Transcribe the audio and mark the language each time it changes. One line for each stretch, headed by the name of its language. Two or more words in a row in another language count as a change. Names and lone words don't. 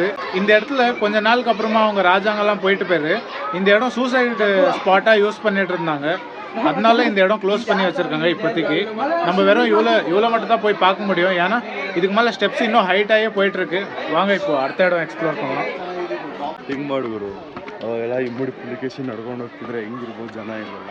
Tamil: இந்த இடத்துல கொஞ்ச நாளுக்கு அப்புறமா அவங்க ராஜாங்கெல்லாம் போயிட்டு போயிரு. இந்த இடம் சூசைடு ஸ்பாட்டாக யூஸ் பண்ணிட்டு இருந்தாங்க. அதனால இந்த இடம் க்ளோஸ் பண்ணி வச்சுருக்காங்க இப்போதைக்கு. நம்ம வெறும் இவ்வளோ மட்டும் தான் போய் பார்க்க முடியும். ஏன்னா இதுக்கு மேலே ஸ்டெப்ஸ் இன்னும் ஹைட்டாகவே போயிட்டுருக்கு. வாங்க இப்போ அடுத்த இடம் ಎಕ್ಸ್ಪ್ಲೋರ್ பண்ணலாம்.
Kannada: ಹಿಂಗೆ ಮಾಡುವರು ಅವೆಲ್ಲ ಇಮ್ಮಡಿ ಪುಲಿಕೇಶನ್ ನಡ್ಕೊಂಡು ಹೋಗ್ತಿದ್ರೆ ಹೆಂಗಿರ್ಬೋದು ಜನ ಇರಲ್ಲ.